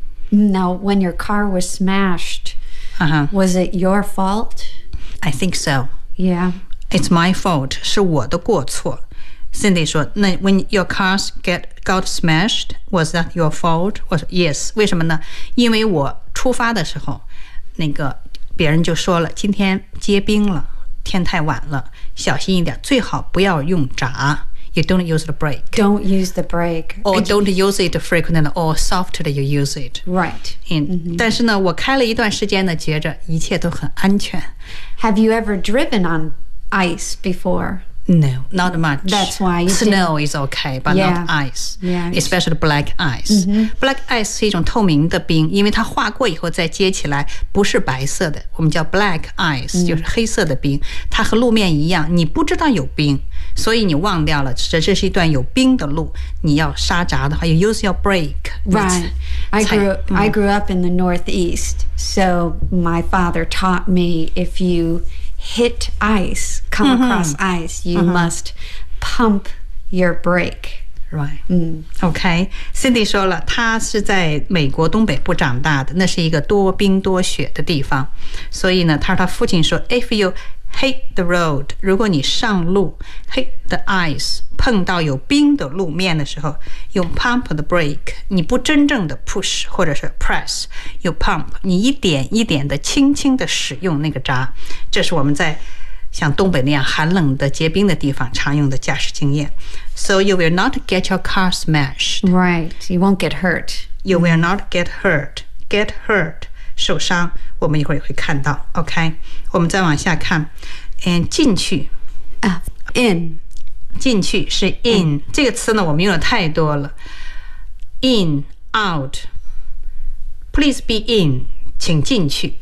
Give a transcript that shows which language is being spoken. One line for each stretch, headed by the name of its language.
English: Now, when your car was smashed,、was it your fault? I think so. Yeah. It's my fault.
Chinese: 是我的过错。
English: Cindy
Chinese: 说，那
English: when your cars got smashed, was that your fault?
Chinese: 我说 yes. 为什么呢？因为我出发的时候，那个别人就说了，今天结冰了，天太晚了，小心一点，最好不要用闸。
English: You don't use the brake. Don't use the brake. Or don't use it frequently or softer you use it. Right. Mm-hmm.
Chinese: 但是呢，我开了一段时间呢，觉着一切都很安全。
English: Have you ever driven on ice before? No, not much. That's why you Snow is okay, but yeah, not ice. Yeah, especially black ice.、 Mm-hmm.
Chinese: Black ice 是一种透明的冰，因为它化过以后再接起来不是白色的，我们叫 black ice,、就是黑色的冰。它和路面一样，你不知道有冰。所以你忘掉了，这是一段有冰的路。你要刹闸的话 ，
English: you use your brake. Right. I grew up in the Northeast, so my father taught me if you hit ice, come across ice, you must pump your brake. Right. Okay.
Chinese: Cindy 说了，他是在美国东北部长大的，那是一个多冰多雪的地方。所以呢，他父亲说 ，
English: if you hit the road,
Chinese: 如果你上路
English: hit the ice,
Chinese: 碰到有冰的路面的时候，用
English: pump the brake,
Chinese: 你不真正的 push 或者是 press,
English: you pump,
Chinese: 你一点一点的轻轻的使用那个闸。这是我们在像东北那样寒冷的结冰的地方常用的驾驶经验。
English: So you will not get your car smashed. Right, you won't get hurt. You will not get hurt. Get hurt.
Chinese: 受伤，我们一会儿也会看到。 OK， 我们再往下看 ，and 进去
English: ，in，
Chinese: 进去是 in 这个词呢，我们用的太多了。In, out,
English: please be in，
Chinese: 请进去。